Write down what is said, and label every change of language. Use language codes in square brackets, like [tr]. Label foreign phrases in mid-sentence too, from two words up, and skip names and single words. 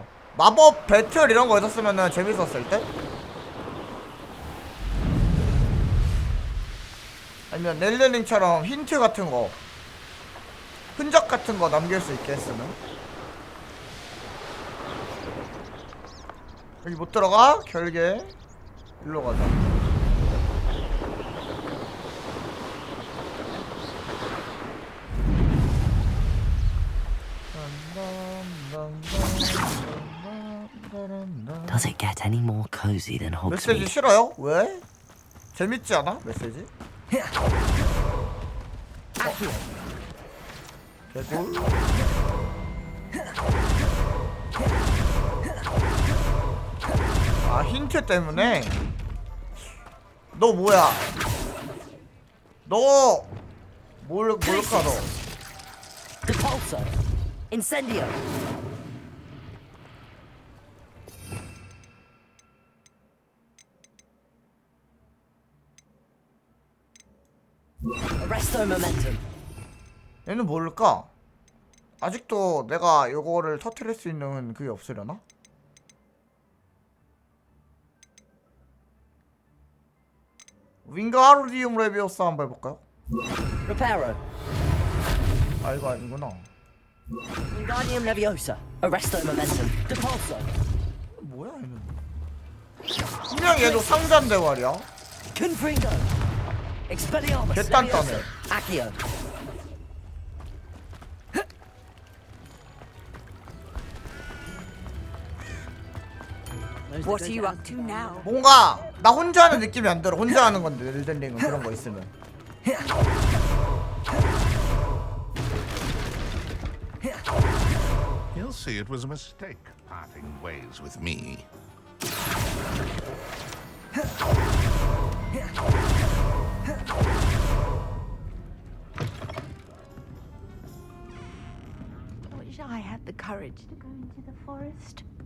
[ko] 마법 배틀 이런 거 있었으면 재밌었을 때? 아니면 렐레링처럼 힌트 같은 거, 흔적 같은 거 남길 수 있게 했으면. 여기 못 들어가? 결계. 일로 가자. [en] Does it get any more cozy than [ko] 메시지 [en] Hogsmeade? [ko] 싫어요? 왜? 재밌지 않아? 메시지? 개꿀. 아 힌트 때문에. 너 뭐야? 너 뭘까 너? [en] Repulsor. Incendio. Arresto momentum. [ko] 얘는 뭘까? 아직도 내가 요거를 터뜨릴 수 있는 그게 없으려나? 윙가르디움 레비오사 한번 해볼까요? [en] Reparo. [ko] 아 이거 아니구나. [en] Wingardium Leviosa. Arresto momentum. Depulso. [ko] 뭐야 얘는? 분명 얘도 상자인데 말이야. [en] Confringo. Expelliarmus. [ko] 개딴딴해. [en] Accio. What are you up to now? [ko] 뭔가 나 혼자 하는 느낌이 안 들어. 혼자 하는 건데 엘든링은 그런 거 있으면. [en] He'll see it was a mistake parting ways with me. I wish I had the courage to go into the forest.